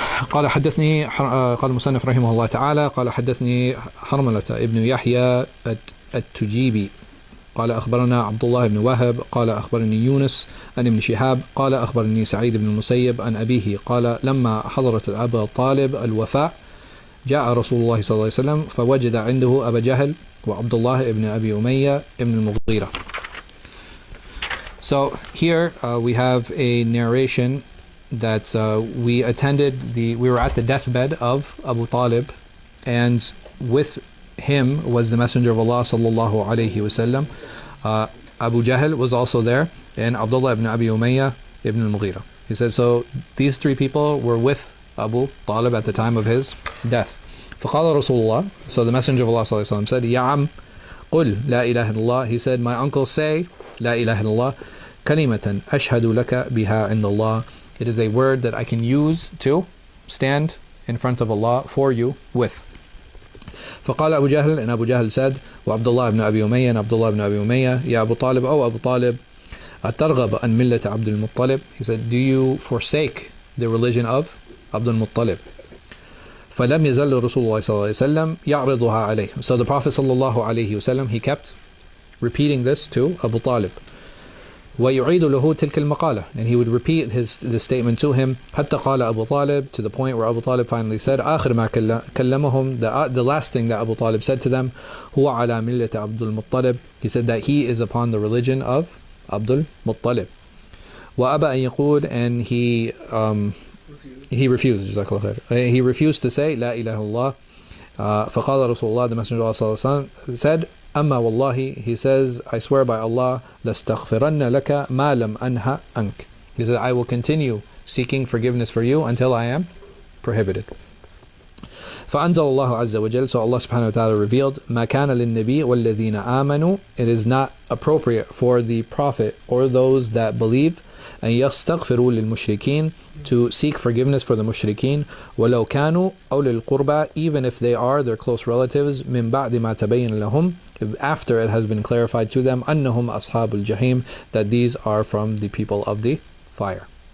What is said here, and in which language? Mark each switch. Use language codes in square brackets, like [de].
[ar] قال حدثني قال المصنف رحمه الله تعالى قال حدثني حرملة ابن يحيى التجيبي قال أخبرنا عبد الله بن وهب قال أخبرني يونس عن ابن شهاب قال أخبرني سعيد بن المسيب عن أبيه قال لما حضرت أبا طالب الوفاة جاء رسول الله صلى الله عليه وسلم فوجد عنده أبا جهل وعبد الله بن أبي أمية ابن المغيرة. [en] So here we have a narration that we were at the deathbed of Abu Talib, and with him was the Messenger of Allah sallallahu alayhi wasallam. Abu Jahl was also there, and Abdullah ibn Abi Umayyah ibn al-Mughira. He says, so these 3 people were with Abu Talib at the time of his death. [ar] فقال رسول الله, [en] so the Messenger of Allah sallallahu alayhi wasallam said, [ar] يا عم قل لا إله إلا الله. [en] He said, my uncle, say [ar] لا إله إلا الله كلمة أشهد لك بها عند الله. [en] It is a word that I can use to stand in front of Allah for you with. [ar] فقال أبو جهل, [en] and Abu Jahl said, [ar] وعبد الله بن أبي أمية, [en] and Abdullah ibn Abi Umayyah, [ar] يا أبو طالب, أو أبو طالب أترغب عن ملة عبد المطلب. [en] He said, do you forsake the religion of Abdul Muttalib? [ar] فلم يزل رسول الله صلى الله عليه وسلم يعرضها عليه. [en] So the Prophet [ar] صلى الله عليه وسلم, [en] he kept repeating this to Abu Talib. [ar] ويعيد له تلك المقالة, [en] and he would repeat the statement to him [ar] حتى قال أبو طالب, [en] to the point where Abu Talib finally said [ar] آخر ما كلمهم, [en] the last thing that Abu Talib said to them, [ar] هو على ملة عبد المطلب. [en] He said that he is upon the religion of Abdul Muttalib. [ar] وأبى أن يقول, [en] and he refused. [ar] جزاك الله خير. [en] He refused to say [ar] لا إله إلا الله. فقال رسول الله, [en] the Messenger of Allah [ar] صلى الله عليه وسلم said, أما والله, [en] he says, I swear by Allah, [ar] لَاسْتَغْفِرَنَّ لَكَ مَا لَمْ أَنْهَ أَنْكَ. [en] He said, I will continue seeking forgiveness for you until I am prohibited. [ar] فأنزل الله عز وجل, [en] so Allah subhanahu wa ta'ala revealed, [ar] ما كان للنبي والذين آمنوا, [en] it is not appropriate for the Prophet or those that believe, [ar] أن يستغفروا للمشركين, [en] to seek forgiveness for the mushrikeen, [ar] ولو كانوا أولي القربى, [en] even if they are their close relatives, [ar] من بعد ما تبين لهم, [en] after it has been clarified to them, [ar] أنهم أصحاب الجحيم, [en] that these are from the people of the fire.